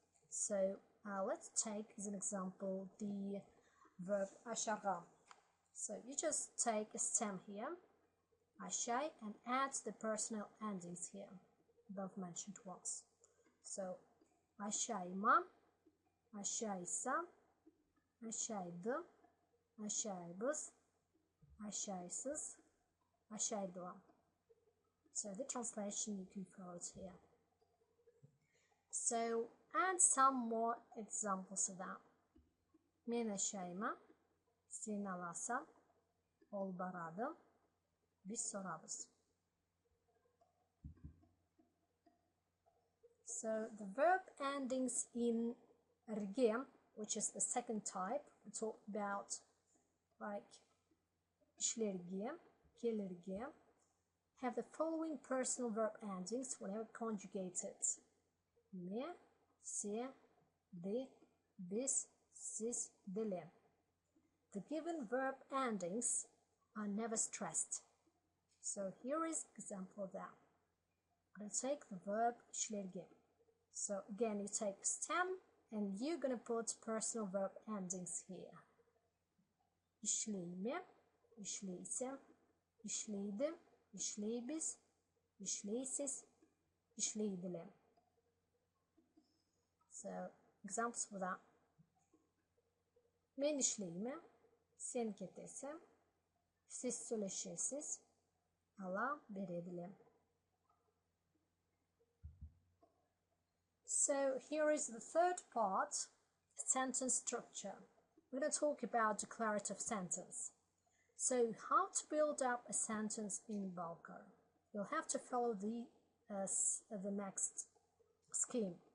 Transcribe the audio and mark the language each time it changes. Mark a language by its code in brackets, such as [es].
[en] So let's take as an example the verb aşarga. So you just take a stem here, aşay, and add the personal endings here, above mentioned ones. [krc] So aşayma, aşaysa, aşaydı, aşaybız, aşaysız, aşaydılar. [en] So the translation, you can follow it here. So add some more examples of that. [krc] Men aşayma, sen alasa, ol baradı, biz sorabız. [en] So the verb endings in rge, which is the second type, we talk about like işlerge, gelirge, have the following personal verb endings whenever conjugated. [krc] Me, se, de, biz, siz, dile. [en] The given verb endings are never stressed. So here is an example of that. I'm going to take the verb işlerge. So again, you take stem and you're going to put personal verb endings here. [krc] İşleyme, işleyse, işleydi, işleybiz, işleysiz, işleydile. So examples for that. Men işleyme, sen ketese, siz söyleşesiz, ala veredile. [en] So here is the third part, sentence structure. We're going to talk about declarative sentence. So how to build up a sentence in Balkar? You'll have to follow the next scheme.